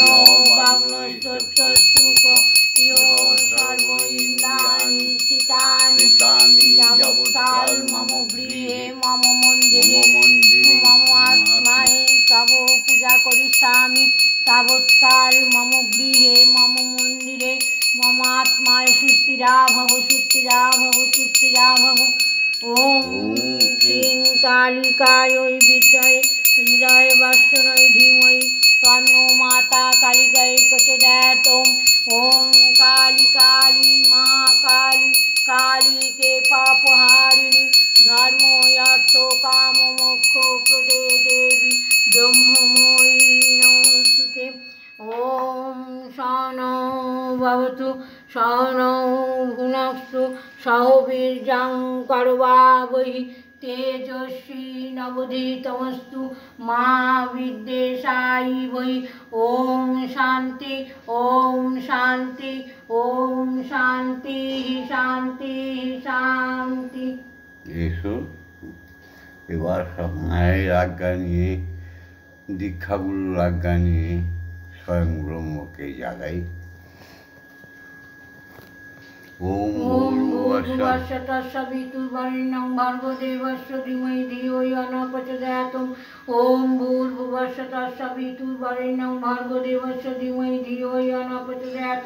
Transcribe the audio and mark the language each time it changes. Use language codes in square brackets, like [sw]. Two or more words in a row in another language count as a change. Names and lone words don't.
[sa] বাগ্নস্তোত্রস্তুক ইহ সর্বইন্দ্রাণি চিতানি যাবৎকাল মম গৃহে মম মন্দিরে মম আত্মায়ে তব পূজা করিষ্যামি তাবৎকাল মম গৃহে মম মন্দিরে মম আত্মায় সুস্থিরা ভব সুস্থিরা ভব সুস্থিরা ভব। ওম ক্লীং কালিকাयै বিদ্মহে হৃদয়ে বাসনায় ধীমহি তন্নো মাতা কালিকাयै প্রচোদয়াৎ। ওম কালী কালী মহাকালী काली के पापहारिणी धर्म अर्थ काम मोक्ष प्रदे देवी ब्रह्ममयी नमोस्तुते। ओम सहनौ भवतु सहनौ भुनक्तु सह वीर्यं करवावहै तेजस्वी नवधीतमस्तु मा विद्वेषाय। ओम शांति ओम शांति ओम शांति शांति शांति। [bn] এসো এবার সব মায়ের আজ্ঞা নিয়ে দীক্ষাগুরুর আজ্ঞা নিয়ে স্বয়ং ব্রহ্মকে জাগাই। [sa] ओम भूर्भुवस्सुः तत्सवितुर्वरेण्यं भर्गो देवस्य धीमहि धियो यो न प्रचोदयात्। ओम भूर्भुवस्सुः तत्सवितुर्वरेण्यं भर्गो देवस्य धीमहि धियो यो न प्रचोदयात्।